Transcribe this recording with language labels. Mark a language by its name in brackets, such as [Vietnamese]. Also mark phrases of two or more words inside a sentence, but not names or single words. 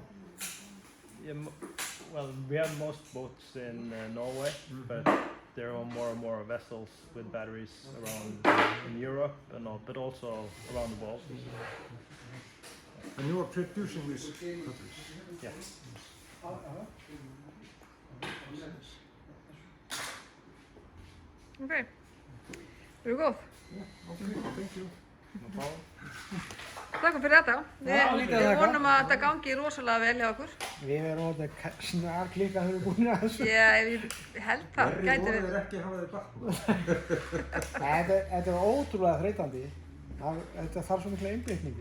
[English] Yeah, well, we have most boats in Norway, but there are more and more vessels with batteries around in Europe but also around the world. And you are producing these batteries? Yeah. Okay. [Icelandic] Eru góð? [English] Okay, thank you. No problem. [Icelandic] Takk fyrir þetta. Við vonum að þetta gangi rosalega vel hjá okkur. Við erum snar klikka þegar við erum búin að þessu. Já, ég held það. Verri voru þeir ekki hafa þeir bakk. Þetta er ótrúlega þreytandi. Þetta þarf svo mikla einbeitingu.